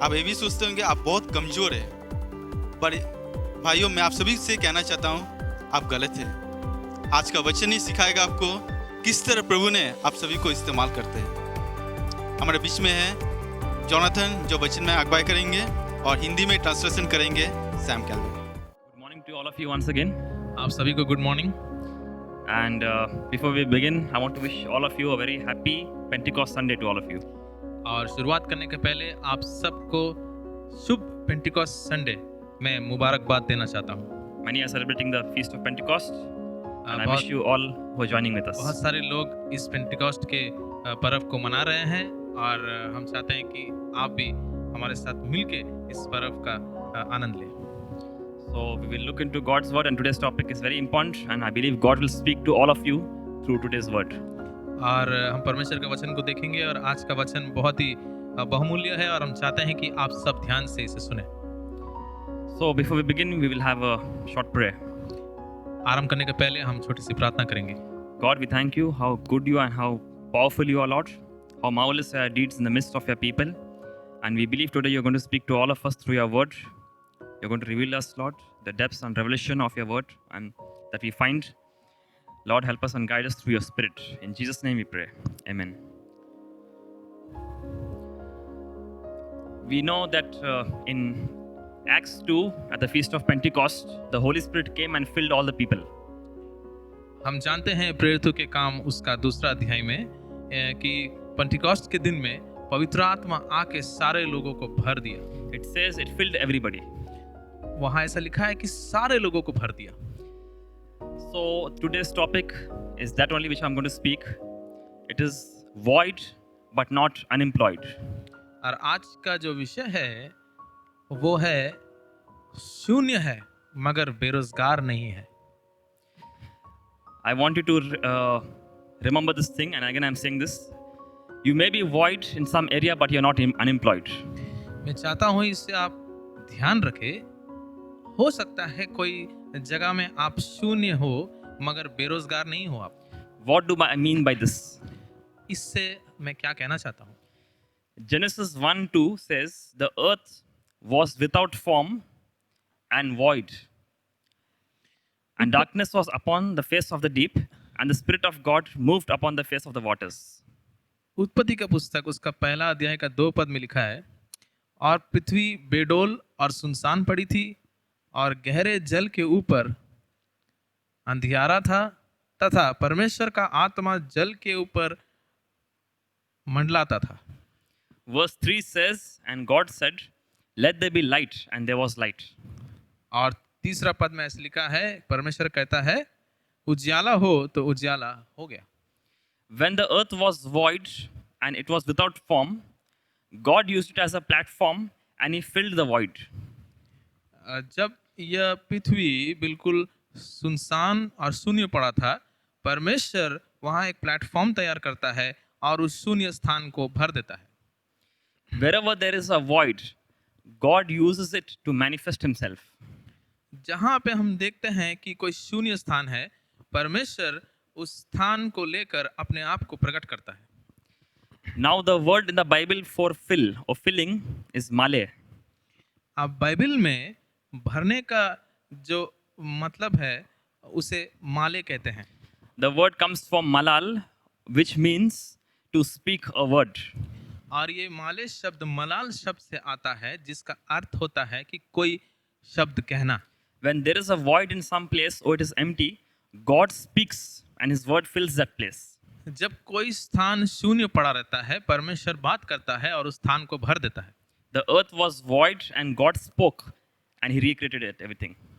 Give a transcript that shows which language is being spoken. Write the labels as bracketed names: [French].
[Hindi] आप ये भी सोचते होंगे आप बहुत कमज़ोर हैं। पर भाइयों, मैं आप सभी से कहना चाहता हूँ, आप गलत हैं। आज का वचन ही सिखाएगा आपको किस तरह प्रभु ने आप सभी को इस्तेमाल करते हैं। हमारे बीच में है जोनाथन, जो वचन में अगुवाई करेंगे और हिंदी में ट्रांसलेशन करेंगे Sam kelvin. [English] Good morning to all of you once again. [Hindi] आप सभी को good morning. [English] And before we begin, I want to wish all of you a very happy Pentecost Sunday to all of you. [Hindi] और शुरुआत करने के पहले आप सबको शुभ पेंटिकॉस्ट संडे में मुबारकबाद देना चाहता हूँ। [English] Many are celebrating the Feast of Pentecost, and I [Hindi] बहुत [English] wish you all who are joining with us. [Hindi] बहुत सारे लोग इस पेंटिकॉस्ट के पर्व को मना रहे हैं और हम चाहते हैं कि आप भी हमारे साथ मिलके इस पर्व का आनंद लें। [English] So we will look into God's word, and today's topic is very important, and I believe God will speak to all of you through today's word. [Hindi] और हम परमेश्वर के वचन को देखेंगे और आज का वचन बहुत ही बहुमूल्य है और हम चाहते हैं कि आप सब ध्यान से इसे सुने। [English] So before we begin, we will have a short prayer. [Hindi] आरंभ करने के पहले हम छोटी सी प्रार्थना करेंगे। [English] God, we thank you how good you are and how powerful you are, Lord. How marvelous are your deeds in the midst of your people. And we believe today you're going to speak to all of us through your word. You're going to reveal us, Lord, the depths and revelation of your word and that we find. Lord, help us and guide us through your spirit. In Jesus' name we pray. Amen. We know that in Acts 2, at the Feast of Pentecost, the Holy Spirit came and filled all the people. [Hindi] हम जानते हैं प्रेरितों के काम उसका दूसरा अध्याय में कि पेंटिकॉस्ट के दिन में पवित्र आत्मा आके सारे लोगों को भर दिया। [English] It says it filled everybody. [Hindi] वहाँ ऐसा लिखा है कि सारे लोगों को भर दिया। [English] So today's topic is that only which I'm going to speak. It is void but not unemployed. [Hindi] और आज का जो विषय है वो है शून्य है मगर बेरोजगार नहीं है। [English] I want you to remember this thing, and again I'm saying this. You may be void in some area but you're not unemployed. [Hindi] मैं चाहता हूँ इससे आप ध्यान रखें। हो सकता है कोई जगह में आप शून्य हो मगर बेरोजगार नहीं हो आप। [English] What do I mean by this? [Hindi] इससे मैं क्या कहना चाहता हूँ? [English] Genesis 1:2 says the earth was without form and void, and darkness was upon the face of the deep, and the Spirit of God moved upon the face of the waters. [Hindi] उत्पत्ति का पुस्तक उसका पहला अध्याय का 2 पद में लिखा है, और पृथ्वी बेडोल और सुनसान पड़ी थी और गहरे जल के ऊपर अंधियारा था तथा परमेश्वर का आत्मा जल के ऊपर मंडलाता था। [English] Verse 3 says, And God said, Let there be light, and there was light. [Hindi] और तीसरा पद में ऐसे लिखा है, परमेश्वर कहता है उजियाला हो तो उजियाला हो गया। [English] When the earth was void and it was without form, God used it as a platform and He filled the void. [Hindi] जब यह पृथ्वी बिल्कुल सुनसान और शून्य पड़ा था, परमेश्वर वहाँ एक प्लेटफॉर्म तैयार करता है और उस शून्य स्थान को भर देता है। [English] Wherever there is a void, God uses it to manifest Himself. [Hindi] जहाँ पे हम देखते हैं कि कोई शून्य स्थान है, परमेश्वर उस स्थान को लेकर अपने आप को प्रकट करता है। [English] Now, the word in the Bible for fill or filling is male. [Hindi] अब बाइबल में भरने का जो मतलब है उसे माले कहते हैं। [English] The word comes from malal, which means to speak a word. [Hindi] और ये माले शब्द मलाल शब्द से आता है, जिसका अर्थ होता है कि कोई शब्द कहना। [English] When there is a void in some place or it is empty, God speaks and His word fills that place. [Hindi] जब कोई स्थान शून्य पड़ा रहता है, परमेश्वर बात करता है और उस स्थान को भर देता है। [English] The earth was void and God spoke and He recreated it, everything.